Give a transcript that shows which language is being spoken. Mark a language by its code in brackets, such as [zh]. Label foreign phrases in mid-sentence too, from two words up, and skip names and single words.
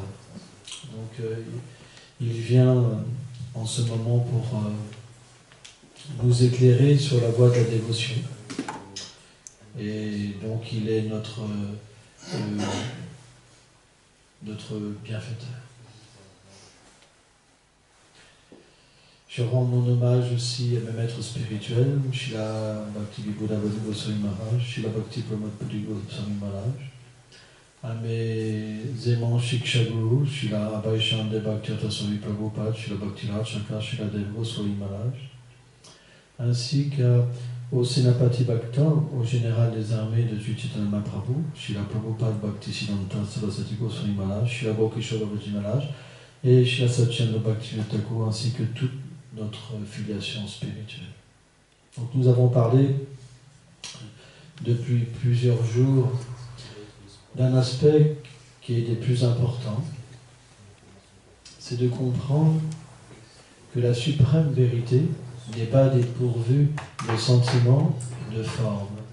[fr] Donc il vient en ce moment pour nous éclairer sur la voie de la dévotion. Et donc il est notre bienfaiteur. Je rends mon hommage aussi à mes maîtres spirituels, Srila Bhakti Vibhuda Goswami Maharaj, Srila Bhakti Pramod Puri Goswami Maharaj, à mes aimants Shiksha Guru, Srila Abhay Chandra Bhakti Swami Prabhupada, Srila Bhakti Raj Shankar Srila Dev Goswami Maharaj, ainsi qu'au Sénapati Bhakta, au général des armées de Chaitanya Mahaprabhu, Srila Prabhupada Bhaktisiddhanta Saraswati Goswami Maharaj, Srila Bhakti Maharaj et Srila Satchandra Bhaktivinoda Thakur, ainsi que toute notre filiation spirituelle. Donc nous avons parlé depuis plusieurs jours d'un aspect qui est des plus importants, c'est de comprendre que la suprême vérité n'est pas dépourvue de sentiments, de formes,